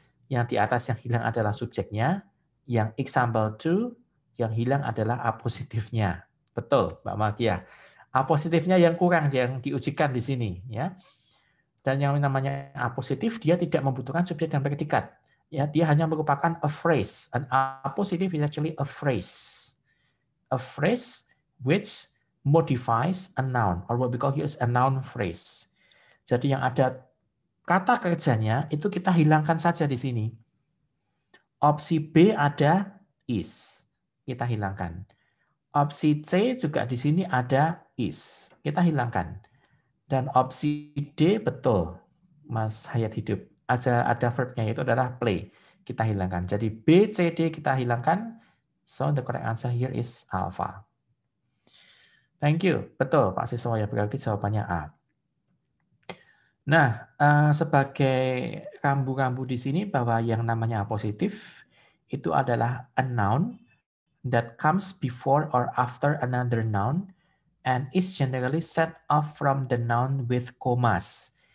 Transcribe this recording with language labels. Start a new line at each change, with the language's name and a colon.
Indonesian: Yang di atas yang hilang adalah subjeknya, yang example 2 yang hilang adalah apositifnya. Betul, Mbak Magia. Apositifnya yang kurang yang diujikan di sini, ya. Dan yang namanya apositif dia tidak membutuhkan subjek dan predikat. Ya, dia hanya merupakan
English: a phrase. An apositive is actually a phrase. A phrase which modifies a noun, or what we call here is a noun phrase.
Indonesian: Jadi yang ada kata kerjanya itu kita hilangkan saja di sini. Opsi B ada is, kita hilangkan. Opsi C juga di sini ada is, kita hilangkan. Dan opsi D betul, Mas Hayat Hidup. Ada verbnya itu adalah play, kita hilangkan. Jadi B, C, D kita hilangkan.
English: So the correct answer here is alpha. Thank you.
Indonesian: Betul Pak Siswoyo, berarti jawabannya A. Nah, sebagai rambu-rambu di sini bahwa yang namanya positif itu adalah
English: a noun that comes before or after another noun and is generally set off from the noun with commas.